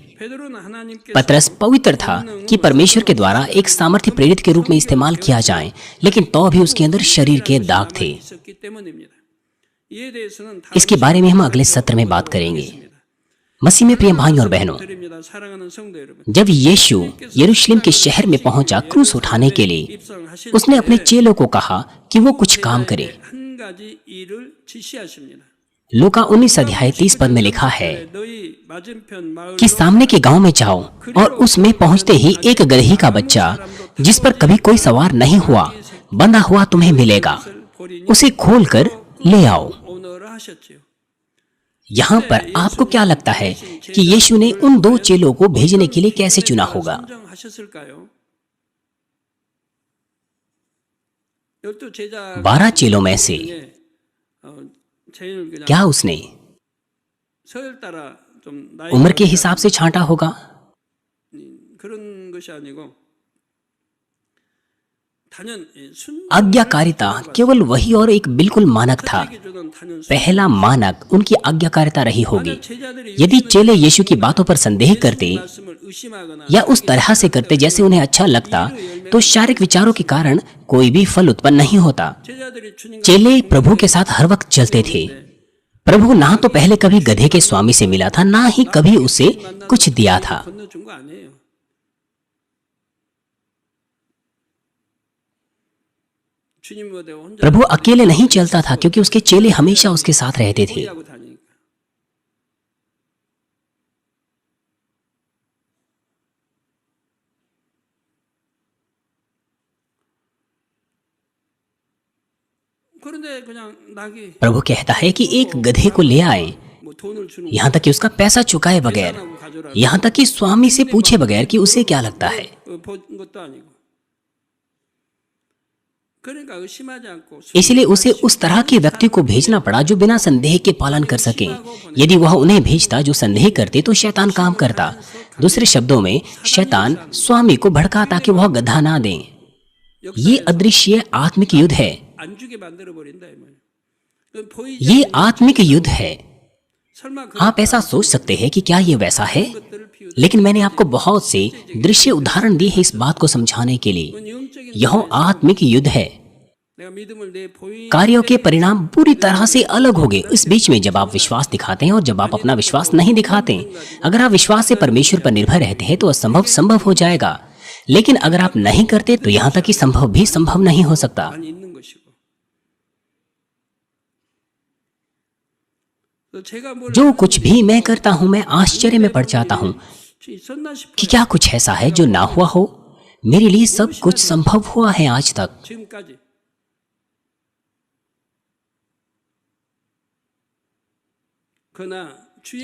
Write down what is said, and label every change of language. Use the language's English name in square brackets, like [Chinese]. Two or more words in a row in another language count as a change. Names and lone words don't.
[Korean] 베드로는 하나님께서 [Hindi] पतरस पवित्र था कि परमेश्वर के द्वारा एक सामर्थ्य प्रेरित के रूप में इस्तेमाल किया जाए, लेकिन तो भी उसके अंदर शरीर के दाग थे। [Korean] 있었기 때문입니다. 이에 대해서는 [Hindi] इसके बारे में हम अगले सत्र में बात करेंगे। मसीह में प्रिय भाइयों और बहनों, [Korean] 드립니다. 사랑하는 성도 여러분. [Hindi] जब यीशु यरूशलेम के शहर में पहुंचा क्रूस उठाने के लिए, [Korean] 입성하실 [Hindi] उसने अपने चेलों को कहा कि वो कुछ काम करें। [Korean] 한 가지 일을 지시하십니다. [Hindi] लूका 19 अध्याय 30 पद में लिखा है [Korean] 너희 맞은편 마을 [Hindi] कि सामने के गांव में जाओ और उसमें पहुंचते ही एक गदही का बच्चा जिस पर कभी कोई सवार नहीं हुआ बंधा हुआ तुम्हें मिलेगा, उसे खोलकर ले आओ। [Korean] 오너라 하셨지요. [Hindi] यहाँ पर आपको क्या लगता है कि यीशु ने उन दो चेलों को भेजने के लिए कैसे चुना होगा? [Korean] 선정하셨을까요? 12 제자 [Hindi] 12 चेलों में से [Korean] 제일 그냥 [Hindi] क्या उसने [Korean] 서열 따라 좀 나이 [Hindi] उम्र के हिसाब से छांटा होगा? [Korean] 그런 것이 아니고 단연 순 [Hindi] आज्ञाकारिता केवल वही और एक बिल्कुल मानक था। [Korean] 주던 단연 [Hindi] पहला मानक उनकी आज्ञाकारिता रही होगी। [Korean] 제자들이 [Hindi] यदि चेले यीशु की बातों पर संदेह करते [Korean] 말씀을 의심하거나 [Hindi] या उस तरह से करते जैसे उन्हें अच्छा लगता, तो शारीरिक विचारों के कारण कोई भी फल उत्पन्न नहीं होता। [Korean] 제자들이 주님 [Hindi] चेले प्रभु के साथ हर वक्त चलते थे। प्रभु ना तो पहले कभी गधे के स्वामी से मिला था, ना ही कभी उसे कुछ दिया था। [Korean] 건너준 거 아니에요. 주님 보다 혼자 [Hindi] प्रभु अकेले नहीं चलता था क्योंकि उसके चेले हमेशा उसके साथ रहते थे। [Korean] 하고 다니니까. 그런데 그냥 낙이 [Hindi] प्रभु कहता है कि एक गधे को ले आए, [Korean] 뭐 돈을 주는 [Hindi] यहाँ तक कि उसका पैसा चुकाए बगैर, [Korean] 거라고 가져라. [Hindi] यहाँ तक कि स्वामी से पूछे बगैर कि उसे क्या लगता है। [Korean] 본 것도 아니고. 그러니까 의심하지 않고 [Hindi] इसलिए उसे उस तरह के व्यक्ति को भेजना पड़ा जो बिना संदेह के पालन कर सके। यदि वह उन्हें भेजता जो संदेह करते तो शैतान काम करता। दूसरे शब्दों में शैतान स्वामी को भड़काता कि वह गधा ना दें। ये अदृश्य आत्मिक युद्ध है। [Korean] 안 주게 만들어 ब린다 이 말이에요. 그럼 보이지 [Hindi] ये आत्मिक युद्ध है। [Korean] 설마 그 [Hindi] आप ऐसा सोच सकते हैं कि क्या ये वैसा है, लेकिन मैंने आपको बहुत से दृश्य उदाहरण दिए हैं इस बात को समझाने के लिए। [Korean] 영적인 [Hindi] यह आत्मिक युद्ध है। [Korean] 내가 믿음을 내 보이 [Hindi] कार्यों के परिणाम पूरी तरह से अलग होंगे। इस बीच में जब आप विश्वास दिखाते हैं और जब आप अपना विश्वास नहीं दिखाते, अगर आप विश्वास से परमेश्वर पर निर्भर रहते हैं तो असंभव संभव हो जाएगा, लेकिन अगर आप नहीं करते तो यहाँ तक कि संभव भी संभव नहीं हो सकता। [Korean] 안 있는 것이고. 또 제가 뭘 [Hindi] जो कुछ भी मैं करता हूँ मैं आश्चर्य में पड़ जाता हूँ [Korean] 있었나 싶어. [Hindi] कि क्या कुछ ऐसा है जो ना हुआ हो। मेरे लिए सब कुछ संभव हुआ है आज तक। [Korean] 지금까지. 그러나 주의